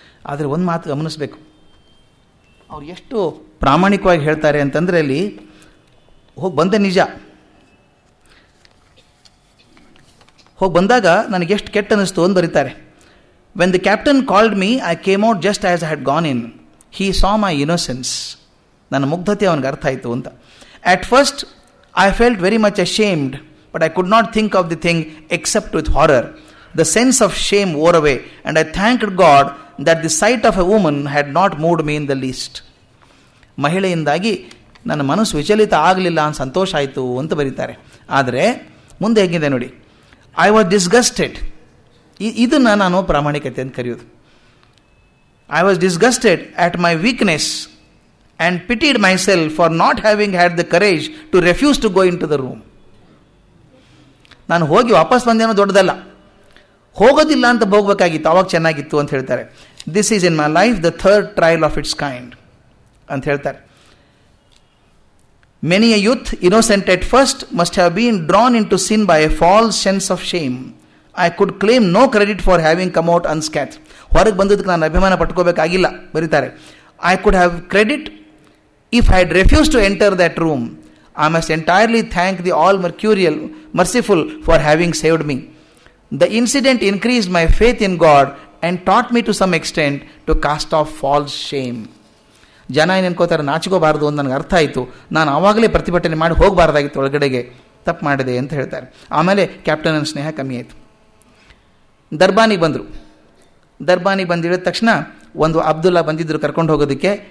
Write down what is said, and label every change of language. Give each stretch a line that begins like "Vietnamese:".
Kannada: ಆದರೆ ಒಂದು ಮಾತು ಗಮನಿಸಬೇಕು, ಅವ್ರು ಎಷ್ಟು ಪ್ರಾಮಾಣಿಕವಾಗಿ ಹೇಳ್ತಾರೆ ಅಂತಂದರೆ, ಅಲ್ಲಿ ಹೋಗಿ ಬಂದೆ ನಿಜ, ಹೋಗಿ ಬಂದಾಗ ನನಗೆಷ್ಟು ಕೆಟ್ಟ ಅನ್ನಿಸ್ತು ಅಂತ ಬರೀತಾರೆ.
English: When the captain called me I came out just as I had gone in. He saw my innocence. ನನ್ನ ಮುಗ್ಧತೆ ಅವನಿಗೆ ಅರ್ಥ ಆಯಿತು ಅಂತ. At first I felt very much ashamed, but I could not think of the thing except with horror. The sense of shame wore away, and I thanked God that the sight of a woman had not moved me in the least.
Kannada: ಮಹಿಳೆಯಿಂದಾಗಿ ನನ್ನ ಮನಸ್ಸು ವಿಚಲಿತ ಆಗಲಿಲ್ಲ ಅಂತ ಸಂತೋಷ ಆಯಿತು ಅಂತ ಬರೀತಾರೆ. ಆದರೆ ಮುಂದೆ ಹೇಗಿದೆ ನೋಡಿ, ಐ ವಾಸ್ ಡಿಸ್ಗಸ್ಟೆಡ್.
English: ಇದನ್ನು ನಾನು ಪ್ರಾಮಾಣಿಕತೆ ಅಂತ ಕರೆಯೋದು. I was disgusted at my weakness and pitied myself for not having had the courage to refuse to go into the room.
Kannada: ನಾನು ಹೋಗಿ ವಾಪಸ್ ಬಂದೇನೋ ದೊಡ್ಡದಲ್ಲ, ಹೋಗೋದಿಲ್ಲ ಅಂತ ಹೋಗ್ಬೇಕಾಗಿತ್ತು, ಆವಾಗ ಚೆನ್ನಾಗಿತ್ತು ಅಂತ ಹೇಳ್ತಾರೆ.
English: This is in my life the third trial of its kind ಅಂತ ಹೇಳ್ತಾರೆ. Many a youth innocent at first must have been drawn into sin by a false sense of shame. I could claim no credit for having come out unscathed. ಹೊರಗೆ ಬಂದದಕ್ಕೆ ನಾನು ಅಭಿಮಾನ ಪಟ್ಕೋಬೇಕಾಗಿಲ್ಲ ಬರೀತಾರೆ. I could have credit if I had refuse to enter that room. I must entirely thank the all-merciful for having saved me. The incident increased my faith in God and taught me to some extent to cast off false shame.
Kannada: ಜನ ಏನು ಅನ್ಕೋತಾರೆ, ನಾಚಿಕೋಬಾರ್ದು ಅಂತ ನನಗೆ ಅರ್ಥ ಆಯಿತು. ನಾನು ಆವಾಗಲೇ ಪ್ರತಿಭಟನೆ ಮಾಡಿ ಹೋಗಬಾರ್ದಾಗಿತ್ತು ಒಳಗಡೆಗೆ, ತಪ್ಪು ಮಾಡಿದೆ ಅಂತ ಹೇಳ್ತಾರೆ. ಆಮೇಲೆ ಕ್ಯಾಪ್ಟನ್ ಸ್ನೇಹ ಕಮ್ಮಿ ಆಯಿತು. ದರ್ಬಾನಿಗೆ ಬಂದರು. ದರ್ಬಾನಿಗೆ ಬಂದಿಳಿದ ತಕ್ಷಣ ಒಂದು ಅಬ್ದುಲ್ಲಾ ಬಂದಿದ್ದರು ಕರ್ಕೊಂಡು ಹೋಗೋದಕ್ಕೆ.